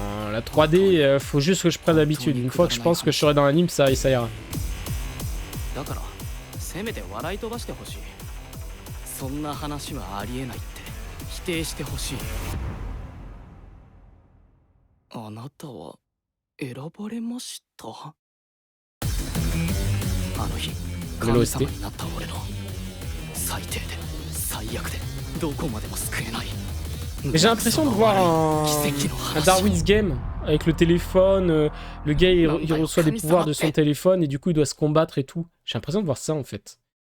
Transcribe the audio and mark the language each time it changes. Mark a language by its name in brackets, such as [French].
[French] La 3D, faut juste que je prenne l'habitude. Une fois que je pense que je serai dans l'anime, ça ira. [Japanese] せめて笑い飛ばしてほしい。そんな話はありえないって否定してほしい。あなたは選ばれました？あの日神様になった俺の最低で最悪でどこまでも救えない。 [French] Mais j'ai l'impression de voir un Darwin's Game avec le téléphone, le gars il reçoit des pouvoirs de son téléphone et du coup il doit se combattre et tout. J'ai l'impression de voir ça en fait.